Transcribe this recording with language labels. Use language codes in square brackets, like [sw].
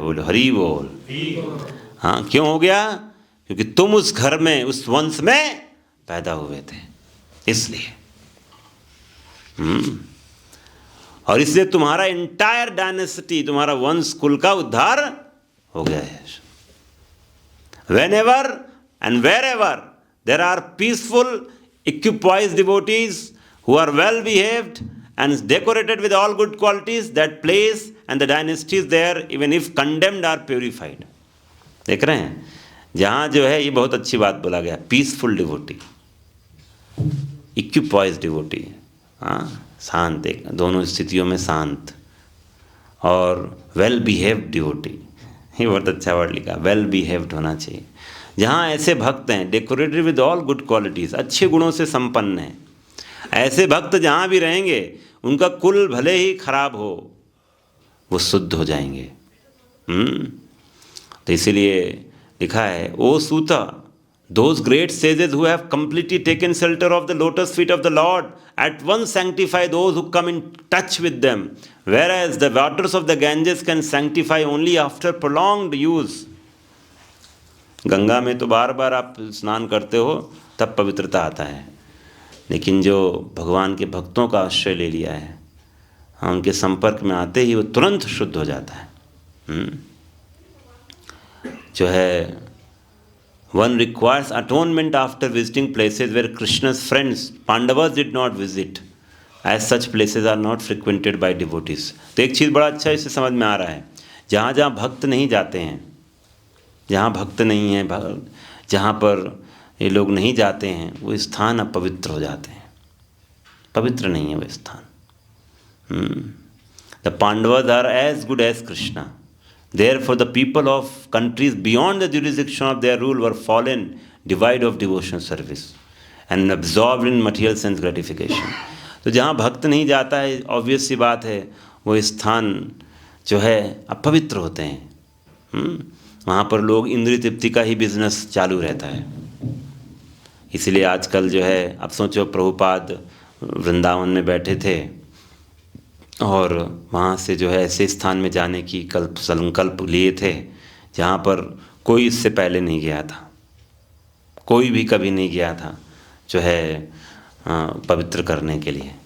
[hi] बोलो हरि बोल। हाँ, क्यों हो गया? क्योंकि तुम उस घर में, उस वंश में पैदा हुए थे, इसलिए। और इसलिए तुम्हारा [en] entire dynasty, [hi] तुम्हारा वंश कुल का उद्धार हो गया है। [en] Whenever and wherever there are peaceful, equipoised devotees who are well behaved and decorated with all good qualities, that place and the dynasties there, even if condemned, are purified. [hi] देख रहे हैं, जहाँ जो है ये बहुत अच्छी बात बोला गया, पीसफुल डिवोटी, इक्विपॉइज्ड डिवोटी, हाँ, शांत, एक दोनों स्थितियों में शांत, और वेल बिहेव्ड डिवोटी, ये बहुत अच्छा वर्ड लिखा, वेल बिहेव्ड होना चाहिए। जहाँ ऐसे भक्त हैं [en] decorated with all good qualities, [hi] अच्छे गुणों से संपन्न हैं, ऐसे भक्त जहाँ भी रहेंगे उनका कुल भले ही खराब हो वो शुद्ध हो जाएंगे। तो इसीलिए लिखा है ओ सूता, [en] those great sages who have completely taken shelter of the lotus feet of the Lord at once sanctify those who come in touch with them, whereas the waters of the Ganges can sanctify only after prolonged use. [hi] Ganga में तो बार बार आप स्नान करते हो तब पवित्रता आता है, लेकिन जो भगवान के भक्तों का आश्रय ले लिया है, हाँ, उनके संपर्क में आते ही वो तुरंत शुद्ध हो जाता है। जो है [en] one requires atonement after visiting places where Krishna's friends Pandavas did not visit, as such places are not frequented by devotees. [hi] तो एक चीज़ बड़ा अच्छा इससे समझ में आ रहा है, जहाँ जहाँ भक्त नहीं जाते हैं, जहाँ भक्त नहीं है, जहाँ पर ये लोग नहीं जाते हैं, वो स्थान अपवित्र हो जाते हैं, पवित्र नहीं है वो स्थान। [en] The Pandavas are as good as Krishna. Therefore, the people of countries beyond the jurisdiction of their rule were fallen, devoid of devotional service and absorbed in material sense gratification. [hi] तो जहाँ भक्त नहीं जाता है, ऑब्वियस सी बात है, वो स्थान जो है अपवित्र होते हैं। वहाँ पर लोग इंद्रिय तृप्ति का ही बिजनेस चालू रहता है। इसलिए आजकल जो है, अब सोचो प्रभुपाद वृंदावन में बैठे थे और वहाँ से जो है ऐसे स्थान में जाने की संकल्प लिए थे जहाँ पर कोई इससे पहले नहीं गया था, कोई भी कभी नहीं गया था, जो है पवित्र करने के लिए।